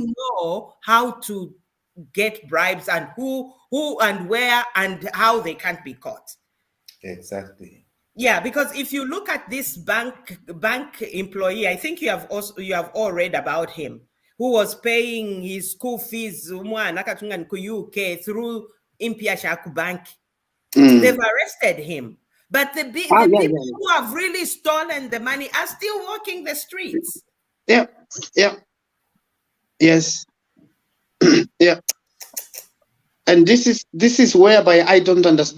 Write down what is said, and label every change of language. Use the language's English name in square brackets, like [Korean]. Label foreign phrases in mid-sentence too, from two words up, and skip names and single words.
[English] who know how to get bribes and who and where and how they can't be caught. Exactly. Yeah, because if you look at this bank employee, I think you have all read about him, who was paying his school fees [Bemba] umwana akatunga ku UK [English] through Impia Shaku Bank. They've arrested him. But the people who have really stolen the money are still walking the streets. Yeah. Yeah. Yes. Yeah. And this is whereby I don't understand.